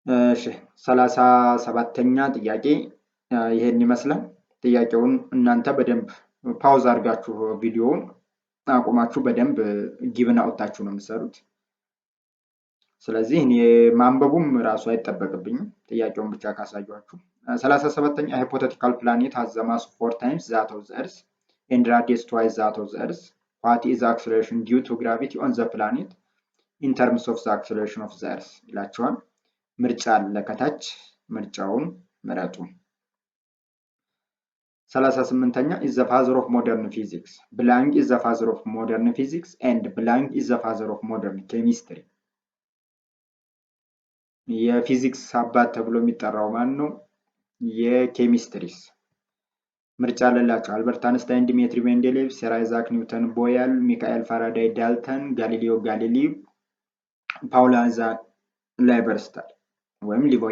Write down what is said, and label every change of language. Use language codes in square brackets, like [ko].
[am] እሺ 37ኛ ጥያቄ ይሄን ይመስላል። ጥያቄውን እናንተ በደንብ ፓውዝ አድርጋችሁ ቪዲዮውን አቁማችሁ በደንብ ጊቭን አውጥታችሁ ነው የምትሰሩት። ስለዚህ እኔ ማንበቡም ራሱ አይጠበቅብኝም ጥያቄውን ብቻ ካሳያችሁ። 37ኛ ሃይፖቴቲካል ፕላኔት [en] has the mass 4 times that of the earth and radius twice that of the earth. What is the acceleration due to gravity on the planet in terms of the acceleration of the earth [am] ይላችኋል። ምርጫ አለ ከታች ምርጫውን ምረጡ። 38ኛ [en] is the father of modern physics. Blank is the father of modern physics and blank is the father of modern chemistry. [am] የፊዚክስ አባት ተብሎ የሚጠራው ማን ነው? የኬሚስትሪስ ምርጫ አለላችሁ። አልበርት አንስታይን፣ ዲሜትሪ ሜንዴሌቭ፣ ሰር አይዛክ ኒውተን፣ ቦያል፣ ሚካኤል ፋራዳይ፣ ዳልተን፣ ጋሊሊዮ ጋሊሊ፣ ፓውላዛ ላይበርስተር ወይም